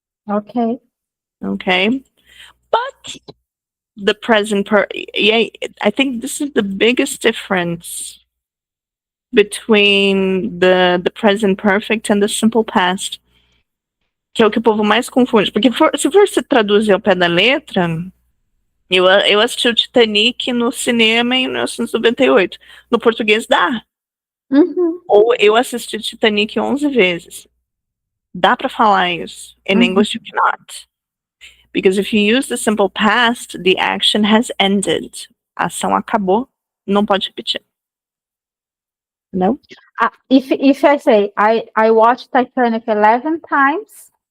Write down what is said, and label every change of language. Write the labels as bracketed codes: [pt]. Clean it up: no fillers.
[en] Okay. Okay. But the present yeah, I think this is the biggest difference between the present perfect and the simple past. [pt] Que é o que o povo mais confunde. Porque se for se traduzir ao pé da letra, eu assisti o Titanic no cinema em 1998. No português dá. Uhum. Ou eu assisti Titanic 11 vezes. Dá para falar isso. [en] In English, you cannot. Because if you use the simple past, the action has ended. [pt] A ação acabou, não pode repetir. [en] No? If I say I watched Titanic 11 times,